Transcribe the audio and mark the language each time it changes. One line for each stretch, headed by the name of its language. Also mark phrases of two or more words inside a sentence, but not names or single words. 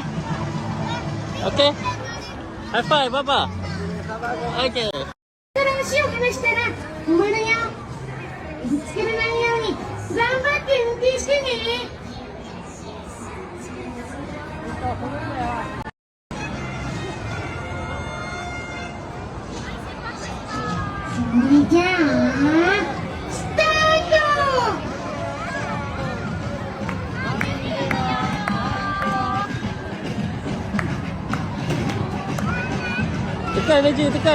English: Okey? High five, Papa. Okay.
Japanese: 足を離したら止まるよ。ぶつからないように頑張って運転してね。それじゃあスタート。
Indonesian: Tekan aja, tekan.